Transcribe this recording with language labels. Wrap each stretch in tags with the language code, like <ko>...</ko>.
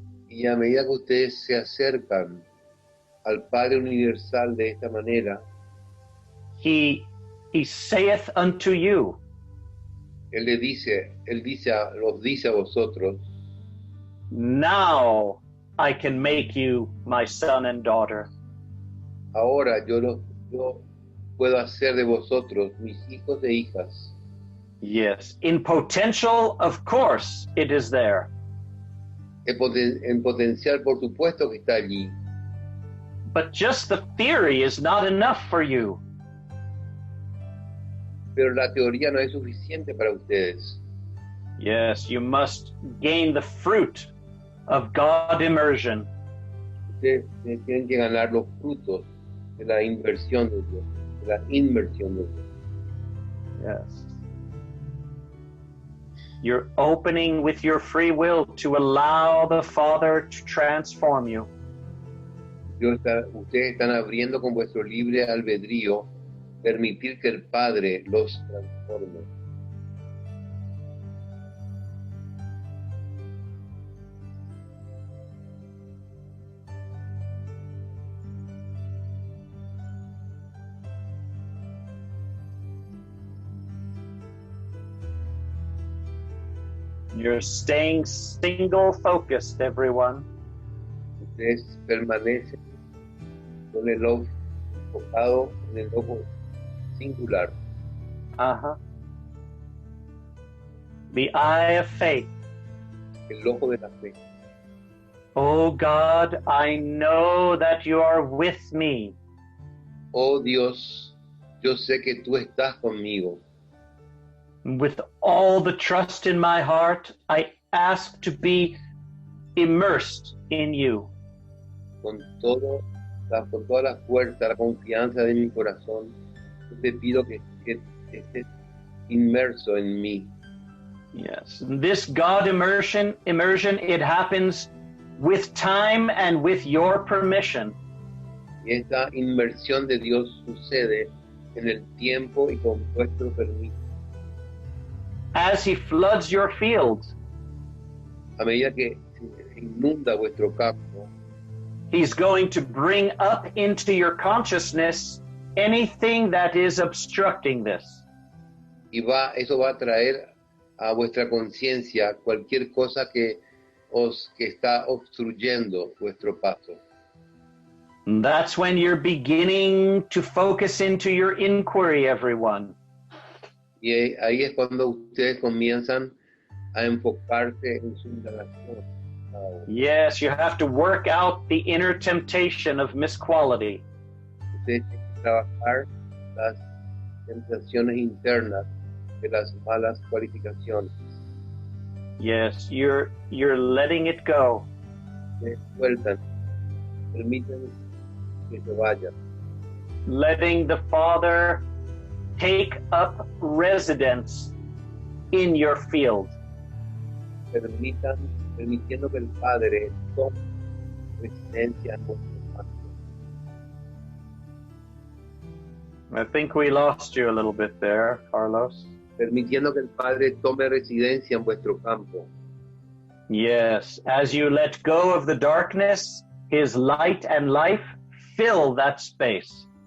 <es>Y a medida que ustedes se acercan al Padre Universal de esta manera,</es> <en>He saith unto you,</en> <es>Él los dice a vosotros,</es> <en>now I can make you my son and daughter.</en> <es>ahora yo puedo hacer de vosotros mis hijos e hijas.</es> <en>Yes, in potential, of course, it is there.</en> <es>En potencial, por supuesto que está allí.</es> <en>But just the theory is not enough for you.</en> <es>Pero la teoría no es suficiente para ustedes.</es> <en>Yes, you must gain the fruit of God immersion.</en> <es>Ustedes tienen que ganar los frutos de la inversión de Dios, de la inmersión de Dios.</es> <en>Yes. You're opening with your free will to allow the Father to transform you.</en> <es>Ustedes están abriendo con vuestro libre albedrío, permitir que el Padre los transforme.</es> <en>You're staying single focused, everyone.</en> <es>Ustedes permanecen con el ojo enfocado en el ojo singular.</es> <en>The eye of faith.</en> <es>El ojo de la fe.</es> <en>Oh God, I know that you are with me.</en> <es>Oh Dios, yo sé que tú estás conmigo.</es> <en>With all the trust in my heart, I ask to be immersed in you.</en> <es>Con toda la fuerza, la confianza de mi corazón, te pido que estés inmerso en mí.</es> <en>Yes. This God immersion, it happens with time and with your permission.</en> <es>Y esta inmersión de Dios sucede en el tiempo y con vuestro permiso.</es> <en>As He floods your fields,</en> <es>A medida que se inunda vuestro campo,</es> <en>He's going to bring up into your consciousness anything that is obstructing this.</en> <es>y eso va a traer a vuestra conciencia cualquier cosa que está obstruyendo vuestro paso.</es> <en>And that's when you're beginning to focus into your inquiry, everyone.</en> <es>Y ahí es cuando ustedes comienzan a enfocarse en su indagación.</es> <en>Yes, you have to work out the inner temptation of misquality.</en> <es>Ustedes tienen que trabajar las tentaciones internas de las malas cualificaciones.</es> <en>Yes, you're letting it go.</en> <es>Se sueltan, permiten que se vayan.</es> <en>Letting the Father take up residence in your field.</en> <es>Permitiendo que el Padre tome residencia en vuestro campo.</es> <en>I think we lost you a little bit there, Carlos.</en> <es>Permitiendo que el Padre tome residencia en vuestro campo.</es> <en>Yes, as you let go of the darkness, His light and life fill that space.</en>